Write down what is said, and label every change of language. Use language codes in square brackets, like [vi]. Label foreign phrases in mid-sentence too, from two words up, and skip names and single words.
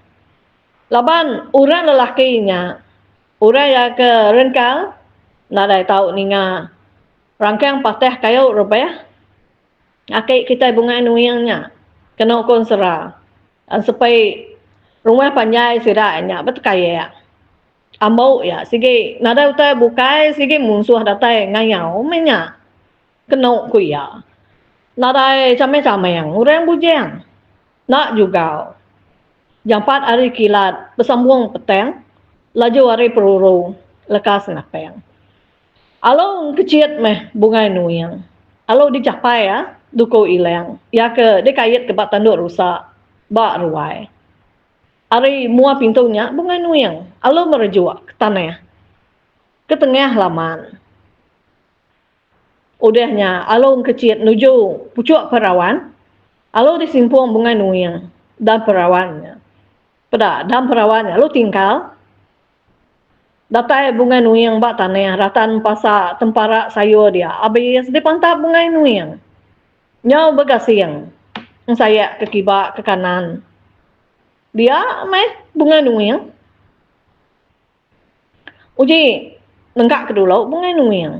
[iba] Laban orang lelakinya, orang ya ke renkal, nadai tahu ninga, rangkang patah kayu rupanya, akik kita bunga nuyangnya, kena kon serah, supaya rumah panjai sidaknya betul kaya. Ambau ya sige nada utai bukai sige musuh datai ngayau menya kena kuya. Nada came-came yang orang bujang. Nak juga. Jampat hari kilat bersambung petang laju hari peruru lekas napeng. Alo kecil meh bunga nuyang. Alo dicapai ya duko ilang. Ya ke dekayat ke bat tanduk rusak ba ruai. Ari mua pintunya bunga nuyang. Alo merejua ke tanah. Ke tengah laman. Udahnya alo kecil nuju pucuk perawan. Alo disimpung bunga nuyang dan perawannya. Pada dan perawannya alo tinggal. Datai bunga nuyang bak tanah ratan pasak tempara sayur dia. Habis dipantap bunga nuyang. Nyau bergasing. Saya ke kibak ke kanan. Dia meh bunga nuyang. Uji nenggak kedulu bunga nuyang.